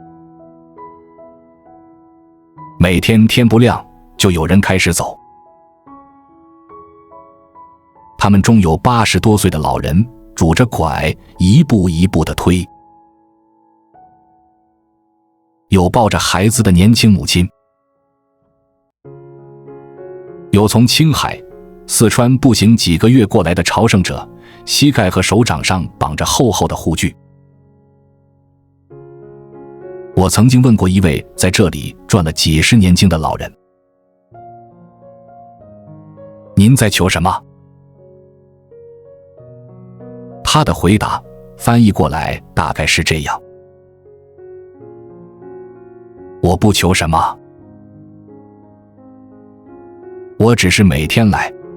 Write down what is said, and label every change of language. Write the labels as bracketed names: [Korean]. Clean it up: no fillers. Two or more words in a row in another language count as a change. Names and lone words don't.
[Chinese] 每天天不亮就有人開始走，他們中有80多歲的老人，拄着拐，一步一步地推；有抱着孩子的年輕母親；有從青海、四川步行幾個月過來的朝聖者，膝蓋和手掌上綁着厚厚的護具。我曾經問過一位在這裡轉了幾十年經的老人：“您在求什麼？” 他的回答翻譯過來大概是這樣：“我不求什麼，我只是每天來。”